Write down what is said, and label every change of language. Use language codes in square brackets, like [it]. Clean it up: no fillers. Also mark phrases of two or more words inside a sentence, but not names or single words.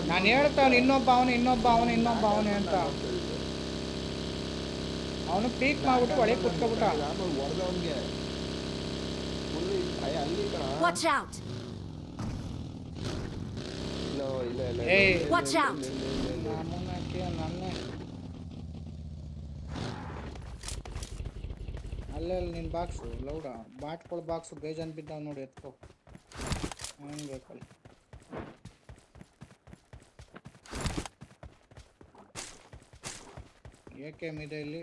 [kn] ನಾನು ಹೇಳ್ತಾವನು ಇನ್ನೊಬ್ಬ ಅವನು ಅಂತ. ಅವನು ಪೀಕ್ ಮಾಡ್ಬಿಟ್ಟು ಒಳಗೆ ಕುತ್ಕೊಬಿಟ್ಟ. ನಾನು ಹೊಡೆದವನ್ಗೆ ಫುಲ್ಲಿ ಅಲ್ಲಿ ಕಣ [en] Watch out! [kn] ಇಲ್ಲ ಇಲ್ಲ ಇಲ್ಲ ಏಯ್. [en] Watch out. [kn] ನಮ್ಮನ್ನಕ್ಕೆ ನನ್ನೇ ಅಲ್ಲೇ ನಿನ್ನ ಬಾಕ್ಸು ಲೌಡ ಬಾಟ್ಕೊಳ ಬಾಕ್ಸು ಬೇಜಾನ್ ಬಿದ್ದಾವ ನೋಡಿ ಎತ್ಕೋ ಹಂಗೆ ಬೇಕಲ್ಲ. AKM ಇದೆ ಇಲ್ಲಿ.